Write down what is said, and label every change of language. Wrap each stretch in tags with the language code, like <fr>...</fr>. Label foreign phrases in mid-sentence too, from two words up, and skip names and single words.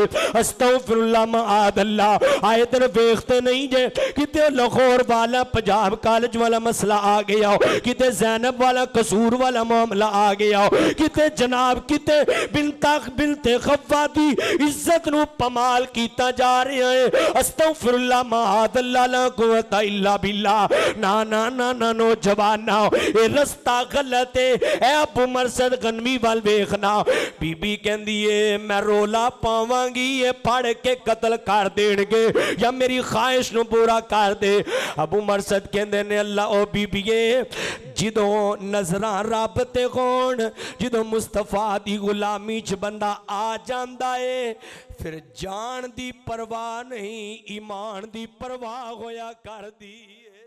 <ar>أستغفر الله معاذ الله.</ar> <pa>آئے دن ویکھدے نہیں جے کتے لاہور والا پنجاب کالج والا مسئلہ آ گیا ہو، کتے زینب والا قصور والا معاملہ آ گیا ہو، کتے جناب کتے بنت حوا دی عزت نوں پامال کیتا جا رہا ہے.</pa> <ar>أستغفر الله معاذ الله لا قوة إلا بالله.</ar> <pa>نہ نہ نہ نہ نوجواناں ایہ رستہ غلط ہے. اے ابو مرثد غنوی وال ویکھنا، بی بی کہندی ہے میں رولا پاواں گی ایہ پھڑ کے قتل کر دینگے یا میری خواہش نوں پورا کر دے. ابو مرثد کہندے نے اللہ او بی بیئے جدوں نظراں رب تے ہون، جدوں مصطفیٰ دی غلامی چ بندہ آ جاندا ہے، پھر جان دی پرواہ نہیں ایمان دی پرواہ ہویا کر دی.</pa>